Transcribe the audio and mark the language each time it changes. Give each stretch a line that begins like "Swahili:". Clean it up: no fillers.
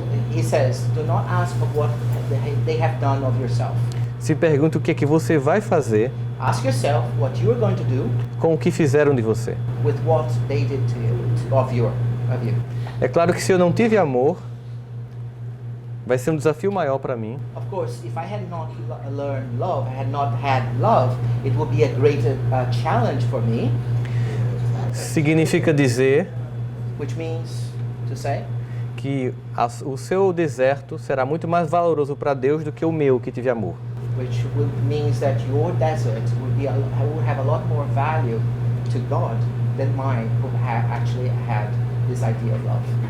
English: he says, do not ask of what they have done of yourself.
Portuguese: se pergunte o que é que você vai fazer
English: Ask yourself what you are going to do
Portuguese: com o que fizeram de você.
English: with what they did to you, of you.
Portuguese: É claro que se eu não tive amor, vai ser um desafio maior para mim,
English: Of course, if I had not learned love, I had not had love, it would be a greater challenge for me,
Portuguese: significa dizer
English: which means to say
Portuguese: que o seu deserto será muito mais valoroso para Deus do que o meu, que tive amor.
English: means that your desert would have a lot more value to God than mine, who actually had this idea of love.